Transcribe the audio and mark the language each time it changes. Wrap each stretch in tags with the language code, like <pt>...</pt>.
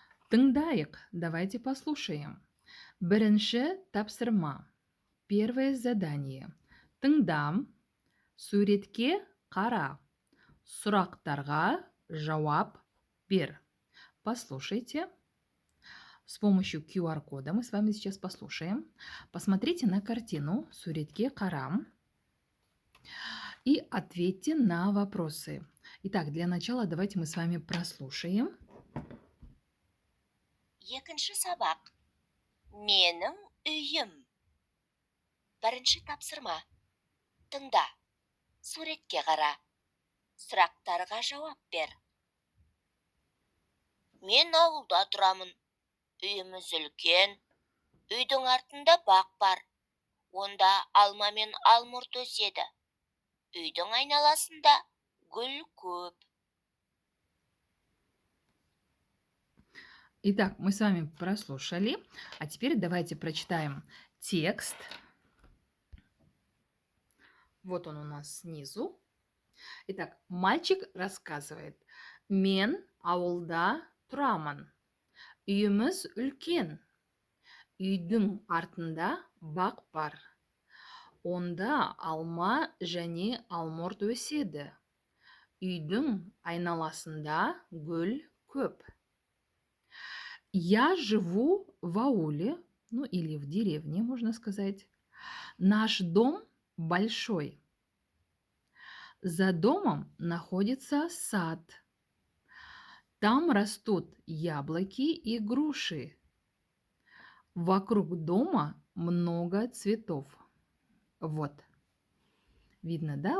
<kk>Тыңдайық,</kk> <ru>давайте послушаем.</ru> <kk>Бірінші тапсырма.</kk> <ru>Первое задание.</ru> <kk>Тыңдам, суретке қара, сұрақтарға жауап бер.</kk> <ru>Послушайте. С помощью QR-кода мы с вами сейчас послушаем. Посмотрите на картину</ru> <kk>суретке қара</kk> <ru>и ответьте на вопросы. Итак, для начала давайте мы с вами прослушаем.</ru> <kk>Екінші сабақ. Менің үйім. Бірінші тапсырма. Тыңда. Суретке қара. Сұрақтарға жауап бер. Мен ауылда тұрамын. Үйіміз үлкен. Үйдің артында бақ бар. Онда алма мен алмұрт өседі. Үйдің айналасында гүл көп.</kk> <ru>Итак, мы с вами прослушали, а теперь давайте прочитаем текст. Вот он у нас снизу. Итак, мальчик рассказывает.</ru> <kk>Мен ауылда тұрамын. Үйіміз үлкен. Үйдің артында бақ бар. Онда алма және алмұрт өседі. Үйдің айналасында гүл көп.</kk> <ru>Я живу в ауле, ну или в деревне, можно сказать. Наш дом большой. За домом находится сад. Там растут яблоки и груши. Вокруг дома много цветов. Вот. Видно, да?</ru>